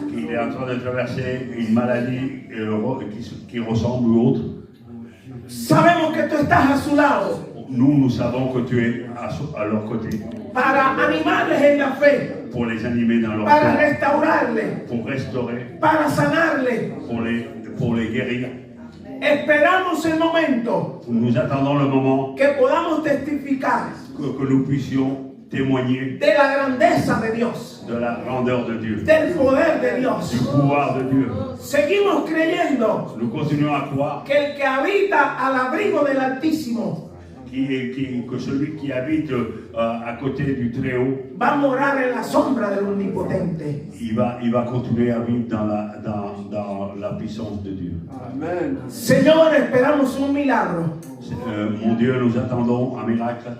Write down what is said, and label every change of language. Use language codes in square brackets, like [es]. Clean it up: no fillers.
[fr] qui est en train de traverser une maladie qui ressemble ou autre, [es] sabemos que tú estás a su lado [fr] nous savons que tu es à leur côté [es] para animarles en la fe, [fr] pour les animer dans leur [es] para [fr] foi, [es] restaurarles, [fr] pour restaurer, [es] para sanarles. [fr] pour les guérir. [es] Esperamos el momento [fr] Nous attendons le moment [es] que podamos testificar [fr] que nous puissions témoigner [es] de la grandeza de Dios, [fr] de la grandeur de Dieu, [es] del poder de [fr] du [es] Dios. [fr] pouvoir de Dieu. [es] Seguimos creyendo [fr] Nous continuons à croire [es] que el que habita al abrigo del Altísimo [fr] que celui qui habite à côté du Très-Haut, [es] va a morar en la sombra del Omnipotente. [fr] il va continuer à vivre dans la puissance de Dieu. [es] Señor, esperamos un milagro. [fr] Mon Dieu, nous attendons un miracle.